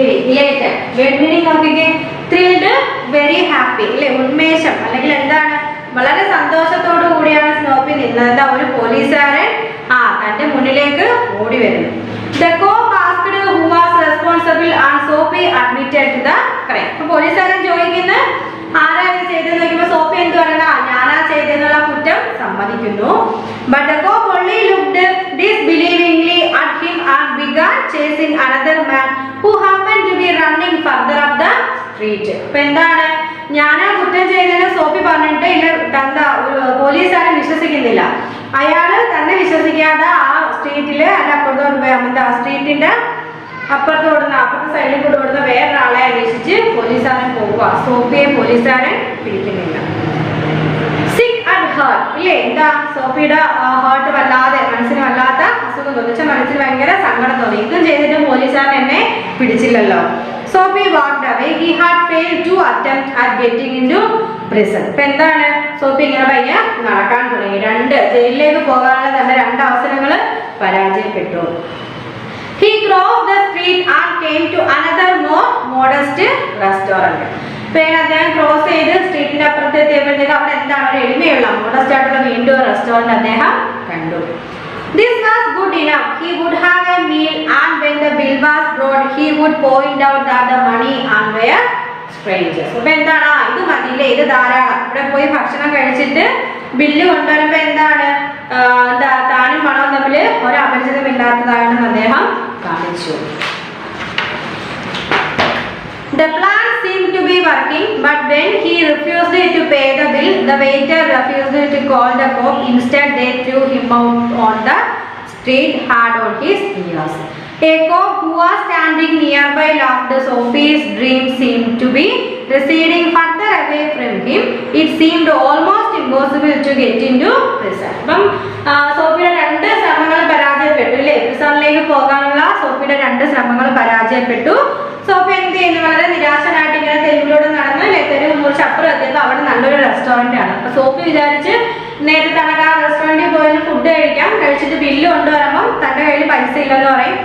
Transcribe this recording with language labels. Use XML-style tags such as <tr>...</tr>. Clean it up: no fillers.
<ml>ഇലേറ്റഡ് word meaning നോക്കിക്കേ, thrilled, very happy അല്ലെ, ഉന്മേഷം അല്ലെങ്കിൽ എന്താണ്, വളരെ സന്തോഷത്തോടു കൂടിയാണ് സ്നോപ്പി നിന്നത്. എന്താ, ഒരു പോലീസുകാരൻ തന്റെ മുന്നിലേക്ക് ഓടി വരുന്നു.</ml> <en>The cop asked who was responsible and Sophie admitted to the crime.</en> <ml>അപ്പോൾ പോലീസുകാരൻ ചോദിക്കുന്നു ആരാ ഇത് ചെയ്തെന്ന് നോക്കുമ്പോൾ സോഫി എന്ത് പറയുന്ന, ഞാനാ ചെയ്തെന്നുള്ള കുറ്റം സമ്മതിക്കുന്നു.</ml> <en>But the cop only looked disbelievingly at him and began chasing another man who happened to be running further up the street.</en> <ml>അപ്പോൾ എന്താണ്, ഞാനാ കുറ്റം ചെയ്തതെന്ന് സോഫി പറഞ്ഞിട്ട് ഇല്ല, എന്താ പോലീസുകാരൻ വിശ്വസിക്കുന്നില്ല. അയാള് തന്നെ വിശ്വസിക്കാതെ ആ സ്ട്രീറ്റില് അല്ല അപ്പുറത്തോട്ട് എന്താ സ്ട്രീറ്റിന്റെ അപ്പുറത്തെ സൈഡിൽ കൂടെ ഓടുന്ന വേറൊരാളെ അന്വേഷിച്ച് പോലീസുകാരൻ പോവുക. സോഫിയെ പോലീസുകാരൻ പിടിക്കുന്നില്ല. സിക്ക് ആൻഡ് ഹേർട്ട് ഇല്ലേ, എന്താ സോഫിയുടെ ഹേർട്ട് വല്ലാതെ, മനസ്സിന് വല്ലാത്ത അസുഖം തോന്നി, മനസ്സിന് ഭയങ്കര സങ്കടം തോന്നി. ഇതും ചെയ്തിട്ട് പോലീസുകാരൻ എന്നെ പിടിച്ചില്ലല്ലോ.</ml> <en>Sophie walked away. He had failed to attempt at getting into prison.</en> <ml>ഇപ്പൊ എന്താണ്, സോഫി ഇങ്ങനെ പയ്യെ നടക്കാൻ തുടങ്ങി. ജയിലിലേക്ക് പോകാനുള്ള തന്റെ 2 അവസരങ്ങൾ പരാജയപ്പെട്ടു.</ml> <en>He crossed the street and came to another more modest restaurant.</en> <ml>പിന്നെ അദ്ദേഹം ക്രോസ് ചെയ്ത് സ്ട്രീറ്റിന്റെ അപ്പുറത്ത് എത്തിയപ്പോഴത്തേക്ക് അവിടെ എന്താണ്, ഒരു എളിമയുള്ള മോഡസ്റ്റ് ആയിട്ടുള്ള വീണ്ടും റെസ്റ്റോറന്റ് അദ്ദേഹം കണ്ടു.</ml> <en>This was good enough. He would have a meal and when the bill was brought, he would point out that the money and were strangers.</en> <ml>അപ്പോൾ എന്താണ്, ഇത് മതിയില്ലേ, ഇത് ധാരാളം. ഇവിടെ പോയി ഭക്ഷണം കഴിച്ചിട്ട് ബില്ല് കൊണ്ടുവരുമ്പോൾ എന്താണ്, എന്താ താനും പണവും തമ്മിൽ ഒരു അപരിചിതമില്ലാത്തതാണെന്ന് അദ്ദേഹം കാണിച്ചു.</ml> <en>The plan seemed to be working, but when he refused to pay the bill, the waiter refused to call the cop. Instead, they threw him out on the street hard on his ears. A cop who was standing nearby laughed. Sophie's dream seemed to be receding further away from him. It seemed almost impossible to get into prison.</en> <ml>അപ്പം സോഫിയുടെ 2 ശ്രമങ്ങൾ പരാജയപ്പെട്ടു അല്ലേ, പ്രിസണിലേക്ക് പോകാനുള്ള സോഫിയുടെ 2 ശ്രമങ്ങൾ പരാജയപ്പെട്ടു. സോഫി എന്ത് ചെയ്യുന്നു, വളരെ നിരാശനായിട്ട് ഇങ്ങനെ തെരുവിലൂടെ നടന്ന് അല്ലെ, തെരുവ് മുറിച്ച് അപ്പുറം എത്തിയപ്പോൾ അവിടെ നല്ലൊരു റെസ്റ്റോറന്റ് ആണ്. അപ്പൊ സോഫി വിചാരിച്ച് നേരത്തെ തനക്ക് ആ റെസ്റ്റോറന്റിൽ പോയി ഫുഡ് കഴിച്ചിട്ട് ബില്ല് കൊണ്ടുവരുമ്പോൾ തന്റെ കയ്യിൽ പൈസ ഇല്ലെന്ന് പറയും.</ml>